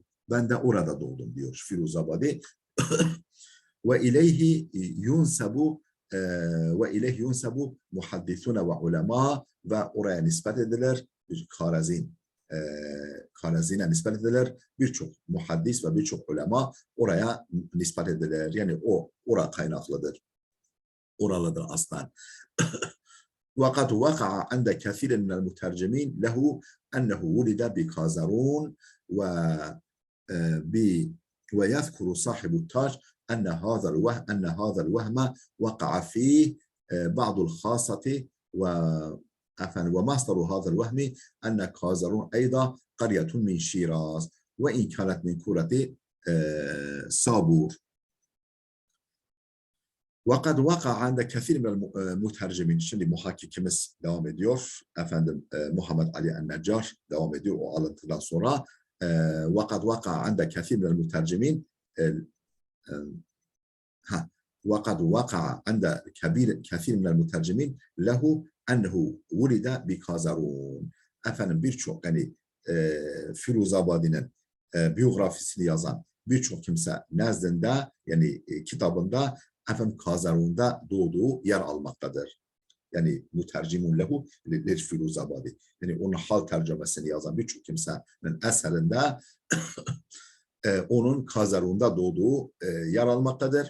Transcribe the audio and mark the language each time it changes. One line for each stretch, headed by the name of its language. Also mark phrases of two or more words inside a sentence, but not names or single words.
Turkish: Ben de orada doğdum diyor Firuzabadi.
Arabic: وإليه ينسب محدثونا والعلماء
Turkish: ve oraya nispet edilir. Karazin'e nispet edilir. Birçok muhaddis ve birçok ulema oraya nispet edilir. Yani oraya kaynaklıdır. Oralıdır aslan.
Arabic: وقد وقع عند كثير من المترجمين له أنه ولد بكازرون ويذكر صاحب التاج أن هذا الوهم وقع فيه بعض الخاصة ومصدر هذا الوهم أن كازرون أيضا قرية من شيراز وإن كانت من كرة صابور. وقد وقع عند كثير من المترجمين.
Turkish: Şimdi muhakkikimiz devam ediyor. Efendim Muhammed Ali el-Neccar devam ediyor o alıntıdan sonra.
Arabic: وقد وقع عند كثير من المترجمين وقد وقع عند كثير من المترجمين له أنه ولد بكازرون.
Turkish: Efendim birçok yani Firuzabadi'nin biyografisini yazan birçok kimse nezdinde yani kitabında efendim Kazarun'da doğduğu yer almaktadır.
Arabic: يعني المترجمون له للفيروزآبادي.
Turkish: Yani onun hal tercümesini yazan birçok kimsenin eserinde onun Kazarun'da doğduğu yer almaktadır.